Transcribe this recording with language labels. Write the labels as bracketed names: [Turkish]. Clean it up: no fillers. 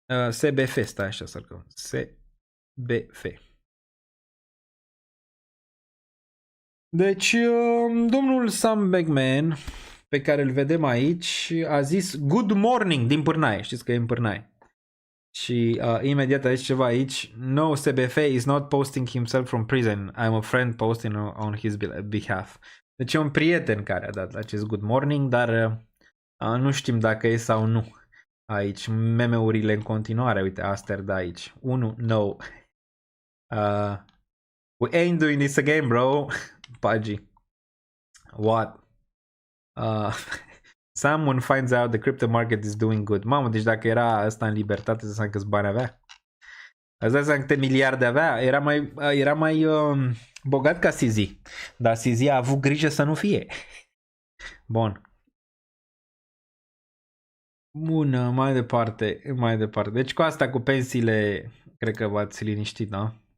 [Romanian] SBF, stai așa să-l căut. SBF. Deci, domnul Sam Bankman, pe care îl vedem aici, a zis [English] good morning [Romanian] din Pârnaie. Știți că e în Pârnaie. Și imediat aici ceva aici. [English] No, SBF is not posting himself from prison. I'm a friend posting on his behalf. [Romanian] Deci e un prieten care a dat acest [English] good morning, [Romanian] dar nu știm dacă e sau nu. Aici, meme-urile în continuare. Uite, astea de aici. 1, no. [English] We ain't doing this again, bro. Pagi. What? Someone finds out the crypto market is doing good. [Romanian] Mamă, deci dacă era asta în libertate, să câți bani avea? Îți dai seama câte miliarde avea? Era mai bogat ca CZ. Dar CZ a avut grijă să nu fie. Bun. Bună, mai departe. Deci cu asta, cu pensiile, cred că v-ați liniștit, da?